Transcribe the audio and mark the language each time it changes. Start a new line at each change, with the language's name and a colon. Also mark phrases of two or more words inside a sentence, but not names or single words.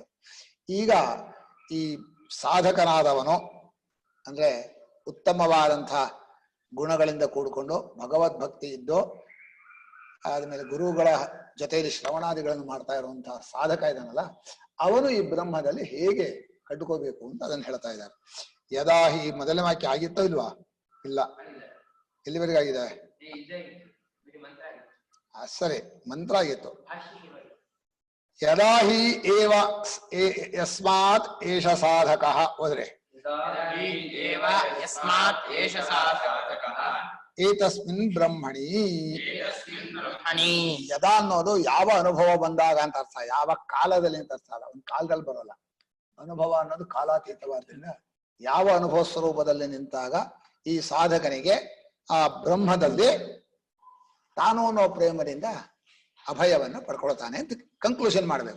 Kannada: ಈಗ ಈ ಸಾಧಕನಾದವನು ಅಂದ್ರೆ ಉತ್ತಮವಾದಂತಹ ಗುಣಗಳಿಂದ ಕೂಡಿಕೊಂಡು ಭಗವದ್ಭಕ್ತಿ ಇದ್ದು ಆದ್ಮೇಲೆ ಗುರುಗಳ ಜೊತೆಯಲ್ಲಿ ಶ್ರವಣಾದಿಗಳನ್ನು ಮಾಡ್ತಾ ಇರುವಂತಹ ಸಾಧಕ ಇದಾನಲ್ಲ, ಅವನು ಈ ಬ್ರಹ್ಮದಲ್ಲಿ ಹೇಗೆ ಕಟ್ಕೋಬೇಕು ಅಂತ ಅದನ್ನ ಹೇಳ್ತಾ ಇದ್ದಾರೆ.
Sanskrit: ಯದಾ ಹಿ
Kannada: ಮೊದಲನೇ ವಾಕ್ಯ ಆಗಿತ್ತೋ ಇಲ್ವಾ? ಇಲ್ಲ, ಎಲ್ಲಿವರೆಗೆ ಆಗಿದೆ? ಸರಿ, ಮಂತ್ರ ಆಗಿತ್ತು.
Sanskrit: ಯದಾ ಹಿ ಏವ ಯಸ್ಮಾತ್ ಏಷ ಸಾಧಕ ಹೋದ್ರೆ ಏತಸ್ಮಿನ್ ಬ್ರಹ್ಮಣಿ.
Kannada: ಯದಾ ಅನ್ನೋದು ಯಾವ ಅನುಭವ ಬಂದಾಗ ಅಂತ ಅರ್ಥ, ಯಾವ ಕಾಲದಲ್ಲಿ ಅಂತ ಅರ್ಥ ಅಲ್ಲ. ಒಂದ್ ಕಾಲದಲ್ಲಿ ಬರೋಲ್ಲ, ಅನುಭವ ಅನ್ನೋದು ಕಾಲಾತೀತವಾದ್ರಿಂದ ಯಾವ ಅನುಭವ ಸ್ವರೂಪದಲ್ಲಿ ನಿಂತಾಗ ಈ ಸಾಧಕನಿಗೆ ಆ ಬ್ರಹ್ಮದಲ್ಲಿ ತಾನು ಅನ್ನೋ ಪ್ರೇಮದಿಂದ ಅಭಯವನ್ನು ಪಡ್ಕೊಳ್ತಾನೆ ಅಂತ ಕನ್ಕ್ಲೂಷನ್ ಮಾಡ್ಬೇಕು.